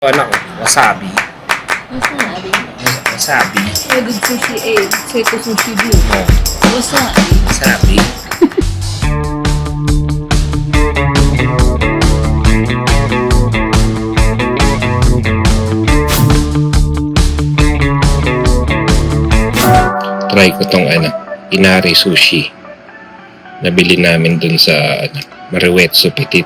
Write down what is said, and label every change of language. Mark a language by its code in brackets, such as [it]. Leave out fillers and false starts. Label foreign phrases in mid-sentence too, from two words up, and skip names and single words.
[tl] Ano? Wasabi. Wasabi. Wasabi. Pwede sushi A. Seto sushi B. Oh, Wasabi. wasabi. Try ko tong Inari Sushi. Nabili namin dun sa Mariwetsu Petit.